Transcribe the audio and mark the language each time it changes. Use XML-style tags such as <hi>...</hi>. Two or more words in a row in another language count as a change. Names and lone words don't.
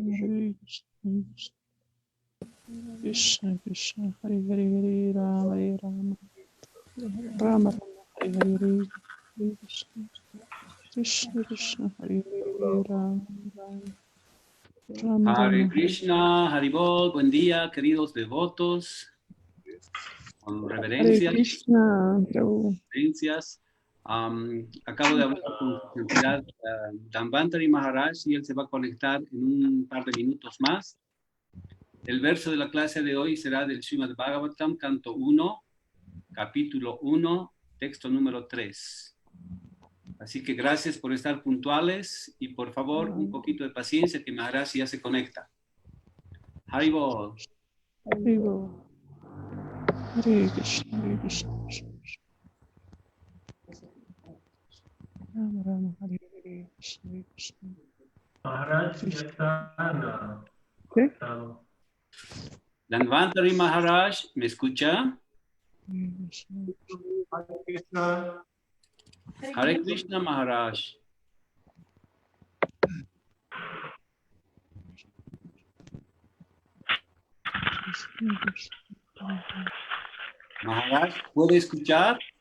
<sa>Hare Hare, Krishna Krishna, Hare Hare, Ram Hare Ram, Rama Rama, Hare Hare, Krishna Krishna Krishna, Hare Hare, Ram Ram, Rama</sa> <es>Hare Rama, Hare Krishna, Haribol, buen día, queridos devotos, con Hare reverencias. Krishna, Prabhu. Acabo de hablar con su santidad Dhanvantari Maharaj y él se va a conectar en un par de minutos más. El verso de la clase de hoy será del Srimad Bhagavatam, canto 1, capítulo 1, texto número 3. Así que gracias por estar puntuales y por favor un poquito de paciencia que Maharaj ya se conecta. Haribol. Haribol.</es> <sa>Hare Krishna, Hare Krishna, Krishna Krishna. Rama Rama, Hare Hare, Krishna Hare Krishna.</sa> <es>Maharaj ya está ¿Qué? conectado. Dhanvantari Maharaj, ¿me escucha? Hare Krishna. Hare Krishna Maharaj. Maharaj, ¿puede escuchar?</es>